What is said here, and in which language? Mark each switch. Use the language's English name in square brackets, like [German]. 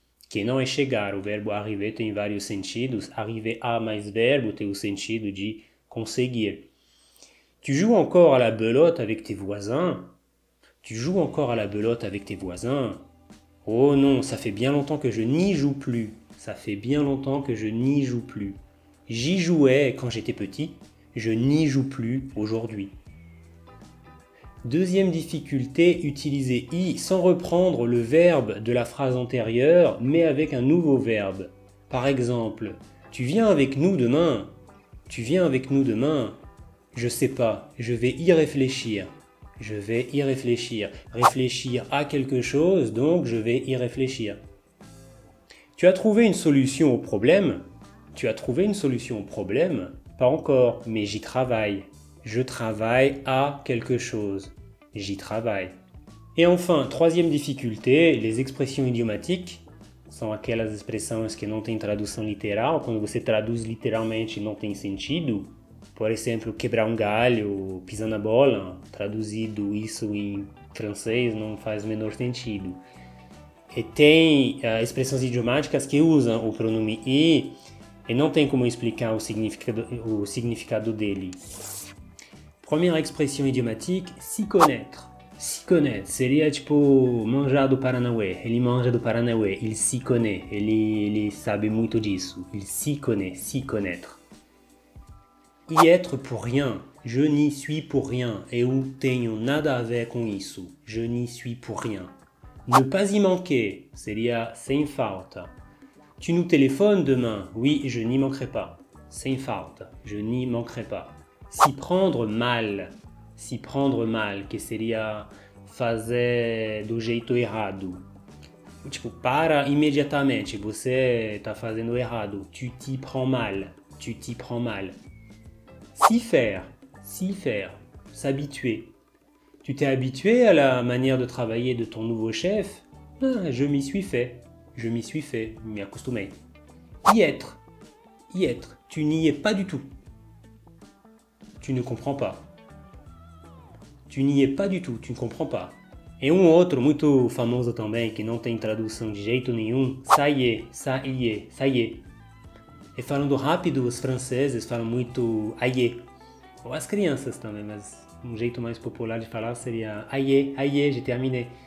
[Portuguese] Que não é chegar. O verbo arriver tem vários sentidos. Arriver a mais verbo tem o sentido de conseguir. [French] Tu joues encore à la belote avec tes voisins? Tu joues encore à la belote avec tes voisins? Oh non, ça fait bien longtemps que je n'y joue plus. Ça fait bien longtemps que je n'y joue plus. J'y jouais quand j'étais petit, je n'y joue plus aujourd'hui. Deuxième difficulté, utiliser i sans reprendre le verbe de la phrase antérieure, mais avec un nouveau verbe. Par exemple, tu viens avec nous demain? Tu viens avec nous demain? Je sais pas, je vais y réfléchir. Je vais y réfléchir. Réfléchir à quelque chose, donc je vais y réfléchir. Tu as trouvé une solution au problème? Tu as trouvé une solution au problème? Pas encore, mais j'y travaille. Je travaille à quelque chose. J'y travaille. Et enfin, troisième difficulté, les expressions idiomatiques. [Portuguese] São aquelas expressões que não têm tradução literal. Quando você traduz literalmente não tem sentido. Por exemplo, quebrar galho, pisar na bola. Traduzido isso em francês não faz o menor sentido. E tem expressões idiomáticas que usam o pronome i e não tem como explicar o significado dele. [French] Première expression idiomatique, s'y connaître. S'y connaître [Portuguese] seria tipo manjar do Paranauê. Ele manja do Paranauê, [French] il s'y connaît. [Portuguese] Ele sabe muito disso. [French] Il s'y connaît, s'y connaître. Y être pour rien. Je n'y suis pour rien. [Portuguese] Eu tenho nada a ver com isso. [French] Je n'y suis pour rien. Ne pas y manquer [Portuguese] seria sem falta. [French] Tu nous téléphones demain? Oui, je n'y manquerai pas. [Portuguese] Sem falta. [French] Je n'y manquerai pas. S'y prendre mal. S'y prendre mal, [Portuguese] que seria fazer do jeito errado. Tipo, para imediatamente, você está fazendo errado. [French] Tu t'y prends mal. Tu t'y prends mal. S'y faire. S'y faire. S'habituer. Tu t'es habitué à la manière de travailler de ton nouveau chef? Ah, je m'y suis fait. Je m'y suis fait. [Portuguese] Me acostumei. [French] Y être. Y être. Tu n'y es pas du tout. Tu ne comprends pas. Tu n'y es pas du tout, tu ne comprends pas. [Portuguese] E outro muito famoso também, que não tem tradução de jeito nenhum, [French] ça y est, ça y est, ça y est. [Portuguese] E falando rápido, os franceses falam muito aïe. Ou as crianças também, mas um jeito mais popular de falar seria [French] aïe, aïe, j'ai terminé.